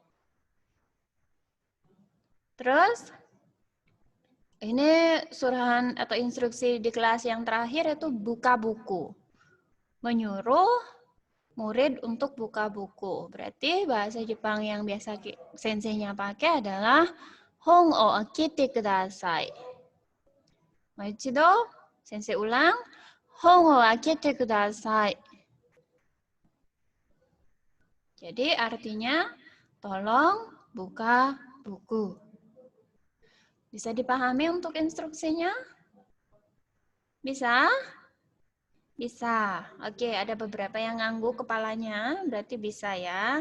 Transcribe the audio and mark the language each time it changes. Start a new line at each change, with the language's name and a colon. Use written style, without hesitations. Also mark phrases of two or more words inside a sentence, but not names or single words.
Indonesian: Terus, ini suruhan atau instruksi di kelas yang terakhir itu buka buku. Menyuruh murid untuk buka buku. Berarti bahasa Jepang yang biasa senseinya pakai adalah
Japanese: 本を開けてください. もう一度,
Indonesian: sensei ulang.
Japanese: 本を開けてください.
Indonesian: Jadi artinya tolong buka buku. Bisa dipahami untuk instruksinya? Bisa? Bisa. Oke, ada beberapa yang ngangguk kepalanya, berarti bisa ya.